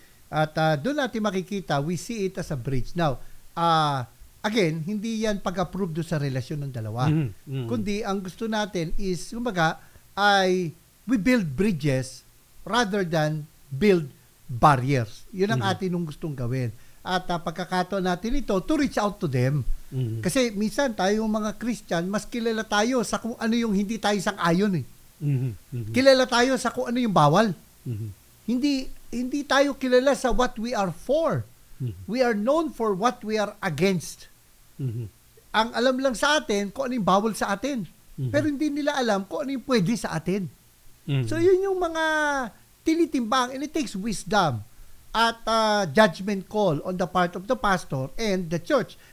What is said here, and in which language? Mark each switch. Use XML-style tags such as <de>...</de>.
<tl>At doon natin makikita,</tl> <en>we see it as a bridge.</en> <tl>Now, again, hindi yan pag-approve doon sa relasyon ng dalawa. Kundi ang gusto natin</tl> <en>is, kumbaga, ay we build bridges rather than build barriers.</en> <tl>Yun ang atin nung gustong gawin. At pagkakataon natin ito</tl> <en>to reach out to them.</en> <tl>Kasi minsan tayong mga Christian, mas kilala tayo sa kung ano yung hindi tayo sang-ayon eh. Kilala tayo sa kung ano yung bawal. Hindi tayo kilala sa</tl> <en>what we are for. We are known for what we are against.</en> <tl>Ang alam lang sa atin kung ano yung bawal sa atin. Pero hindi nila alam kung ano yung pwede sa atin. So yun yung mga tinitimbang,</tl> <en>and it takes wisdom at judgment call on the part of the pastor and the church.</en>